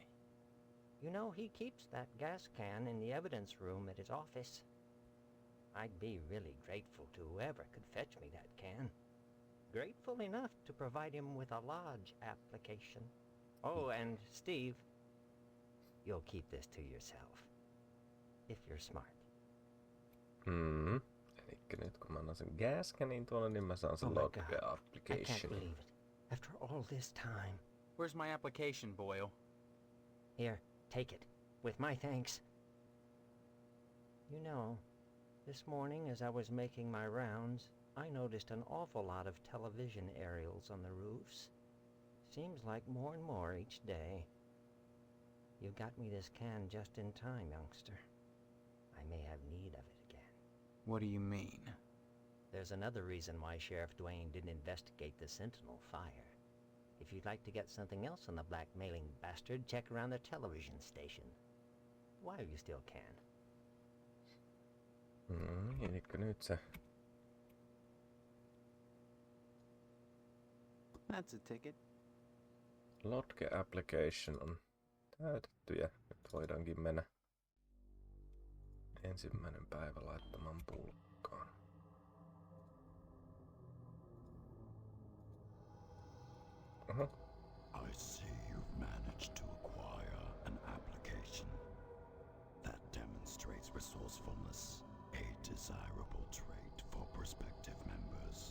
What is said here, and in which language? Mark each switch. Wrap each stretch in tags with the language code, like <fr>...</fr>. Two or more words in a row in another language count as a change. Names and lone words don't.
<en>You know, he keeps that gas can in the evidence room at his office. I'd be really grateful to whoever could fetch me that can. Grateful enough to provide him with a lodge application. Oh, and Steve, you'll keep this to yourself. If you're smart.</en> <fi>Elikkä nyt kun mä annan sen gascanin tuolle, niin mä saan sen</fi> <en>Oh my lodge God. I can't application. believe it. After all this time. Where's my application, Boyle? Here, take it. With my thanks. You know, this morning as I was making my rounds, I noticed an awful lot of television aerials on the roofs. Seems like more and more each day. You got me this can just in time, youngster. I may have need of it again. What do you mean? There's another reason why Sheriff Dwayne didn't investigate the Sentinel fire. If you'd like to get something else on the blackmailing bastard, check around the television station. While you still can.</en> <fi>Elikkä nyt se</fi> <en>That's a ticket. lodge application</en> <fi>on täytetty ja nyt voidaankin mennä ensimmäinen päivä laittamaan pulkkaan. Aha.</fi> <en>I see you've managed to acquire an application. That demonstrates resourcefulness, a desirable trait for prospective members.</en>